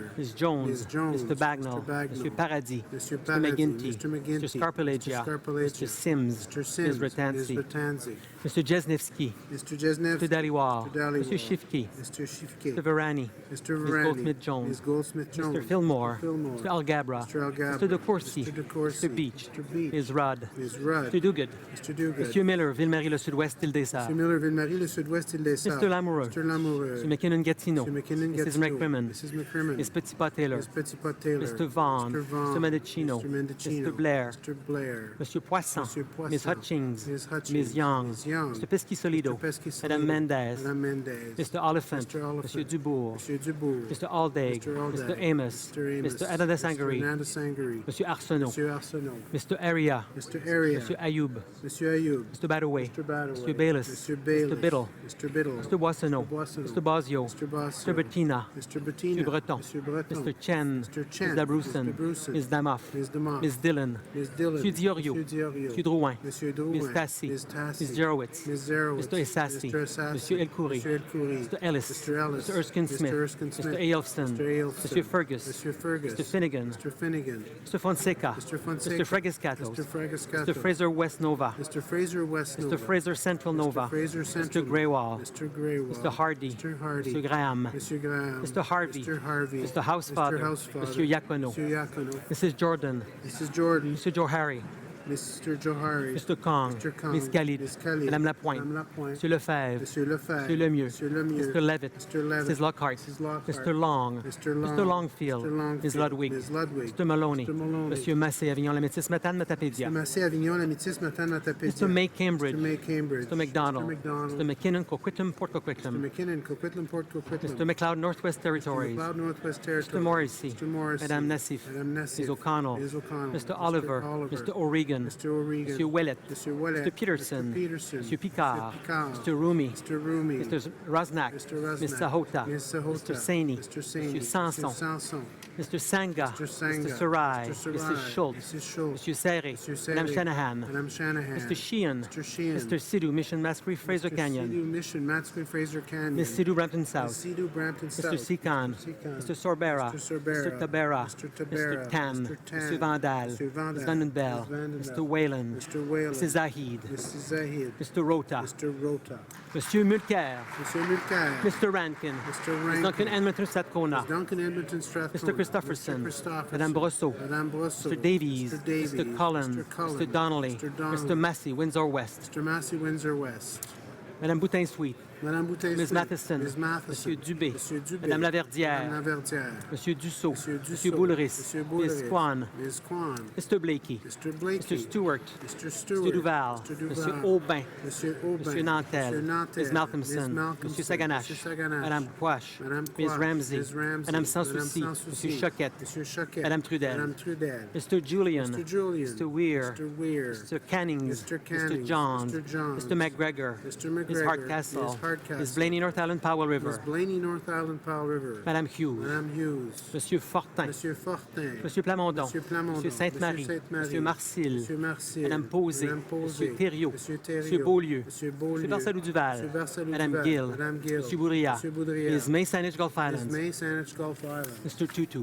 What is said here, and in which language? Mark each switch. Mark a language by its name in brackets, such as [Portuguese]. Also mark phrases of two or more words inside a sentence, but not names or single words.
[English] Ms. Jones. Ms. Jones. Mr. Bagnall. Mr. Bagnall. Monsieur Paradis. Mr. Mr. Paradis. McGinty. Mr. McGinty. Mr. Scarpelagia. Mr. Scarpelagia. Mr. Sims. Mr. Sims. Ms. Ratanzi. Ms. Ratanzi. Mr. Jesnevsky. Mr. Jesnev. Mr. Daliwal. Mr. Daliwal. Mr. Shifke. Mr. Shifke. Mr. Varani. Mr. Ms. Varani. Goldsmith-Jones. Ms. Goldsmith-Jones. Mr. Fillmore. Fillmore. Mr. Algabra. Mr. Algabra. Mr. De Courcy. Mr. De Courcy. Mr. Beach. Mr. Beach. Ms. Rudd. Ms. Rudd. Mr. Duguid. Mr. Duguid. Monsieur Miller, Ville-Marie, le Sud-Ouest, Île des Sœurs. Mr. Miller, Ville-Marie, le Sud-Ouest, Île des Sœurs. Mr. Lamoureux. Mr. Lamoureux. Mr. McKinnon-Gatineau. Mr. McKinnon-Gatineau. Mrs. McCrimmon, Mrs. McCrimmon, Ms. Petitpas-Taylor, Ms. Petitpas-Taylor, Mr. Vaughan, Mr. Mendicino, Mr. Blair, Mr. Blair, Monsieur Poisson, Monsieur Poisson, Ms. Hutchings, Ms. Hutchings, Ms. Young, Ms. Young, Mr. Pesky-Solido, Mr. Pesky-Solido, Madame Mendez, Madame Mendez, Mr. Oliphant, Mr. Oliphant, Monsieur Dubourg, Monsieur Dubourg, Mr. Aldaig, Mr. Aldaig, Mr. Amos, Mr. Amos, Mr. Adadasangari, Mr. Nandasangari, Monsieur Arsenault, Monsieur Arsenault, Mr. Aria, Mr. Area, Monsieur Ayoub, Monsieur Ayoub, Mr. Badaway, Mr. Badaway, Mr. Bayless, Mr. Bayless, Mr. Biddle, Mr. Biddle, Mr. Boissonneau, Boissonneau, Mr. Basio, Mr. Bossio, Mr. Bettina, Mr. Bettina, Monsieur Breton, Monsieur Breton, Mr. Chen, Mr. Chen, Ms. Labroussen, Ms. Labroussen, Ms. Damoff, Ms. Damoff, Ms. Dillon, Ms. Dillon, Monsieur Diorio, Monsieur Diorio, Monsieur Drouin, Monsieur Drouin, Ms. Tassi, Ms. Tassi, Ms. Jerowitz, Ms. Zerowitz, Mr. Essasti, Mr. Essasti, Monsieur Elkoury, Mr. Elkoury, Mr. Ellis, Mr. Ellis, Mr. Erskine Mr. Smith, Erskine Smith, Mr. Ailfson, Mr. Ailfson, Monsieur Fergus, Monsieur Fergus, Mr. Finnegan, Mr. Finnegan, Mr. Fonseca, Mr. Fonseca, Mr. Fregascatos, Mr. Fregascatos, Mr. Fraser West Nova, Mr. Fraser West Nova, Mr. Fraser Central Nova, Mr. Fraser Central, Mr. Greywall, Mr. Greywall, Mr. Hardy, Mr. Hardy, Mr. Graham, Mr. Graham, Mr. Harvey, Mr. Harvey, Mr. Housefather, Mr. Housefather, Monsieur Iacono, Mr. Iacono, Mrs. Jordan, Mrs. Jordan, Mr. Johari, Mr. Johari, Mr. Kong, Mr. Kong, Ms. Khalid, Ms. Khalid, Madame Lapointe, Madame Lapointe, Monsieur Lefebvre, Monsieur Lefebvre, Monsieur Lemieux, Monsieur Lemieux, Mr. Levitt, Mr. Levitt, Mrs. Lockhart, Mrs. Lockhart, Mr. Long, Mr. Long, Mr. Longfield, Mr. Longfield, Ms. Ludwig, Ms. Ludwig, Mr. Maloney, Mr. Maloney, Monsieur Massé, Avignon, la Métis, Matane, Matapédia, Mr. Massé, Avignon, la Métis, Matane, Matapédia, Mr. May Cambridge, Mr. May Cambridge, Mr. McDonald, Mr. McDonald, Mr. McKinnon, Coquitlam, Port Mr. Coquitlam, McKinnon, Coquitlam, Port Coquitlam, Mr. McLeod, Northwest Territories, McLeod, Northwest Territories, Mr. Morrissey, Mr. Morrissey, Madame Nassif, Madame Nassif, Ms. O'Connell, Ms. O'Connell, Mr. Oliver, Mr. O'Regan, Mr. O'Regan, Monsieur Ouellet, Mr. Ouellet, Mr. Peterson, Mr. Peterson, Monsieur Picard, Mr. Picard, Mr. Rumi, Mr. Rumi, Mr. Rosnack, Mr. Rosnack, Ms. Sahota, Ms. Sahota, Mr. Saini, Mr. Saini, Monsieur Sanson, Mr. Sanson, Mr. Sanga, Mr. Sanga, Mr. Sarai, Mr. Sarai, Mrs. Schultz, Mrs. Schultz, Monsieur Serre, Monsieur Serre, Madame Shanahan, Madame Shanahan, Mr. Sheehan, Mr. Sheehan, Mr. Sidhu, Mission Masquerade, Fraser Mr. Canyon, Sidhu, Mission, Matsquin, Fraser Canyon, Ms. Sidhu, Brampton Ms. South, Sidhu, Brampton South, Mr. Sikan, Sikan, Mr. Sorbera, Mr. Sorbera, Mr. Tabera, Mr. Tabera, Mr. Tan, Mr. Tan, Mr. Vandal, Mr. Vandal, Ms. Vandenbell, Ms. Vandenbell, Mr. Whalen, Mr. Whalen, Mrs. Zahid, Mrs. Zahid, Mr. Rota, Mr. Rota, Monsieur Mulcair, Monsieur Mulcair, Mr. Rankin, Mr. Ms. Rankin, Duncan Edmonton Strathcona, Duncan Edmonton Strathcona, Mr. Christopherson, Mr. Christopherson, Madame Brosseau, Madame Brosseau, Mr. Davies, Mr. Davies, Mr. Cullen, Mr. Cullen, Mr. Donnelly, Mr. Donnelly, Mr. Massey, Windsor West, Mr. Massey, Windsor West, Madame Boutin-Sweet, Madame Bouteille, Ms. Matheson, Ms. Matheson, Monsieur Dubé, Monsieur Dubé, Madame Laverdière, Madame Laverdière, Monsieur Dussault, Monsieur Dussault, Monsieur Boulris, Monsieur Ms. Boulris, Kwan, Ms. Kwan, Mr. Blakey, Mr. Blakey, Mr. Stewart, Mr. Stewart, Mr. Duval, Mr. Duval, Monsieur Aubin, Monsieur Aubin, Monsieur Nantel, Monsieur Nantel, Ms. Malcolmson, Ms. Malcolmson, Monsieur Saganache, Monsieur Saganache, Madame Quash, Madame Ms. Quash, Ramsey, Ms. Ramsey, Madame Sans Madame Souci, Sans Souci, Monsieur Choquette, Monsieur Choquette, Madame Trudel, Madame Trudel, Mr. Julian, Mr. Julian, Mr. Weir, Mr. Weir, Mr. Cannings, Mr. Mr. Cannings, Johns, Mr. Johns, Mr. McGregor, Mr. Ms. McGregor, Hardcastle, Ms. Hardcastle, Ms. Blaney, North Island, Powell Ms. River, Blaney, North Island, Powell River, Madame Hughes, Madame Hughes, Monsieur Fortin, Monsieur Fortin, Monsieur Plamondon, Monsieur Plamondon, Monsieur Sainte-Marie, Monsieur Sainte-Marie, Monsieur Marcil, Monsieur Marcil, Madame Posé, Madame Posé, Monsieur Thériault, Monsieur Thériault, Monsieur Beaulieu, Monsieur Beaulieu, Monsieur Barsalou-Duval, Monsieur Barsalou-Duval, Madame Gill, Madame Gill, Monsieur Bourriat, Monsieur Boudria, Ms. May, Saanich Gulf Ms. Islands, May, Saanich Gulf Islands, Mr. Tutu.